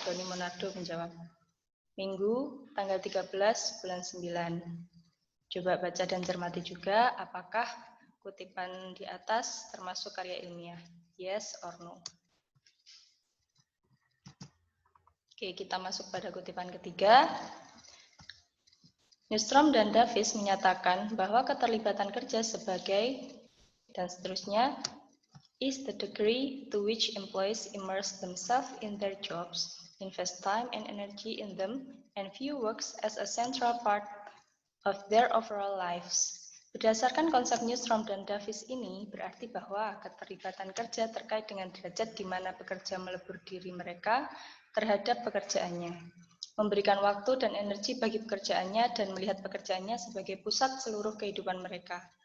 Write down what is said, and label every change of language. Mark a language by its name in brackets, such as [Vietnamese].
[Indonesian] Doni Monardo menjawab. Minggu, tanggal 13 bulan 9. Coba baca dan cermati juga apakah kutipan di atas termasuk karya ilmiah. [English] Yes or no? [Indonesian] Oke, kita masuk pada kutipan ketiga. Nystrom dan Davis menyatakan bahwa keterlibatan kerja sebagai dan seterusnya [English] is the degree to which employees immerse themselves in their jobs, invest time and energy in them, and view works as a central part of their overall lives. [Indonesian] Berdasarkan konsep Nystrom dan Davis ini, berarti bahwa keterlibatan kerja terkait dengan derajat di mana pekerja melebur diri mereka terhadap pekerjaannya, memberikan waktu dan energi bagi pekerjaannya, dan melihat pekerjaannya sebagai pusat seluruh kehidupan mereka.